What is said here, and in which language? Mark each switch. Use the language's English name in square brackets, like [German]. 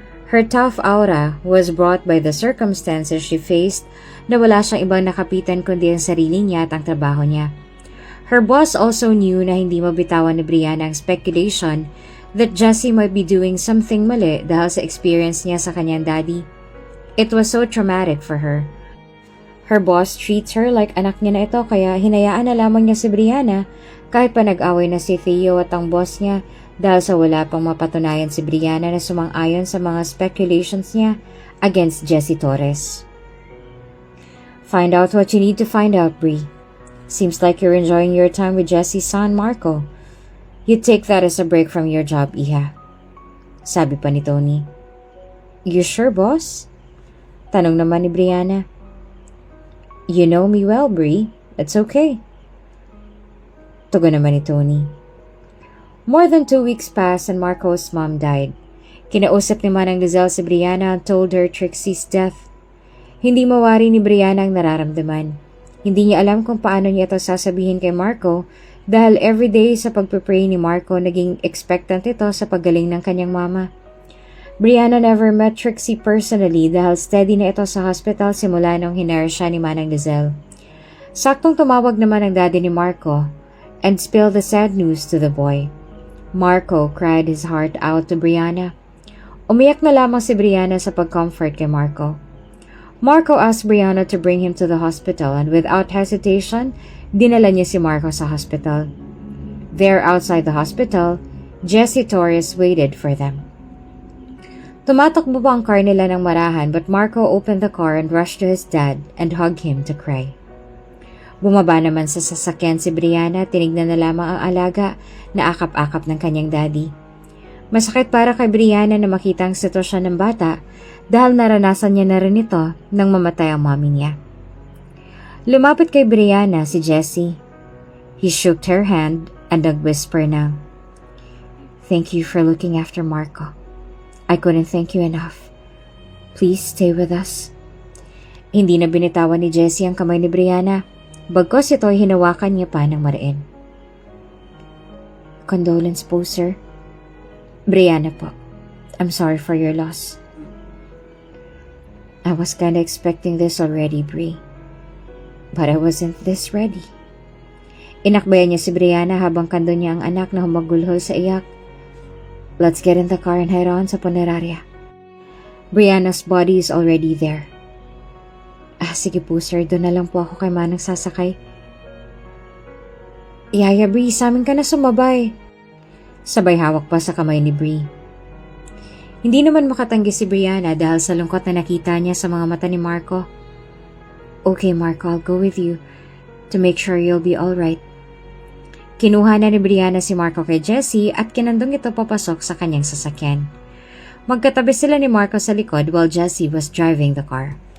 [English] Her tough aura was brought by the circumstances she faced [Filipino] na wala siyang ibang nakapitan kundi ang sarili niya at ang trabaho niya. [English] Her boss also knew [Filipino] na hindi mabitawan ni Brianna ang [English] speculation that Jessie might be doing something [Filipino] mali dahil sa experience niya sa kanyang daddy. [English] It was so traumatic for her. [Filipino] Her boss treats her like anak niya na ito kaya hinayaan na lamang niya si Brianna kahit pa nag-away na si Theo at ang boss niya dahil sa wala pang mapatunayan si Brianna na sumang-ayon sa mga speculations niya against Jessie Torres. [English] Find out what you need to find out, Bri. Seems like you're enjoying your time with Jessie's son, Marco. You take that as a break from your job, Iha. [Filipino] Sabi pa ni Tony. [English] You sure, boss? [Filipino] Tanong naman ni Brianna. [English] You know me well, Bri. It's okay. [Filipino] Tugon naman ni Tony. [English] More than 2 weeks passed and Marco's mom died. [Filipino] Kinausap ni Manang Lizelle si Brianna [English] and told her Trixie's death. [Filipino] Hindi mawari ni Brianna ang nararamdaman. Hindi niya alam kung paano niya ito sasabihin kay Marco dahil everyday sa pagpapray ni Marco naging expectant ito sa paggaling ng kanyang mama. [English] Brianna never met Trixie personally [Filipino] dahil steady na ito sa hospital simula nung hinire siya ni Manang Lizelle. Saktong tumawag naman ang daddy ni Marco [English] and spilled the sad news to the boy. Marco cried his heart out to Brianna. [Filipino] Umiyak na lamang si Brianna sa pag-comfort kay Marco. [English] Marco asked Brianna to bring him to the hospital and without hesitation, [Filipino] dinala niya si Marco sa hospital. [English] There outside the hospital, Jessie Torres waited for them. [Filipino] Tumatakbo pa ang car nila ng marahan [English] but Marco opened the car and rushed to his dad and hugged him to cry. [Filipino] Bumaba naman sa sasakyan si Brianna, tinignan na lamang ang alaga na akap-akap ng kanyang daddy. Masakit para kay Brianna na makita ang sitwasyon ng bata dahil naranasan niya na rin ito nang mamatay ang mommy niya. Lumapit kay Brianna si Jessie. [English] He shook her hand and nag-whisper na, Thank you for looking after Marco. I couldn't thank you enough. Please stay with us. [Filipino] Hindi na binitawan ni Jessie ang kamay ni Brianna. Bagkos ito'y hinawakan niya pa ng mariin. Condolence po, sir. Brianna po. [English] I'm sorry for your loss. I was kinda expecting this already, Bri. But I wasn't this ready. [Filipino] Inakbayan niya si Brianna habang kando niya ang anak na humagulhol sa iyak. [English] Let's get in the car and head on [Filipino] sa punerarya. [English] Brianna's body is already there. [Filipino] Sige po sir, doon na lang po ako kay Manang sasakay. Yaya Bri, sa amin ka na sumabay. Sabay hawak pa sa kamay ni Bri. Hindi naman makatanggi si Brianna dahil sa lungkot na nakita niya sa mga mata ni Marco. [English] Okay Marco, I'll go with you to make sure you'll be alright. [Filipino] Kinuha na ni Brianna si Marco kay Jessie at kinandong ito papasok sa kanyang sasakyan. Magkatabi sila ni Marco sa likod [English] while Jessie was driving the car.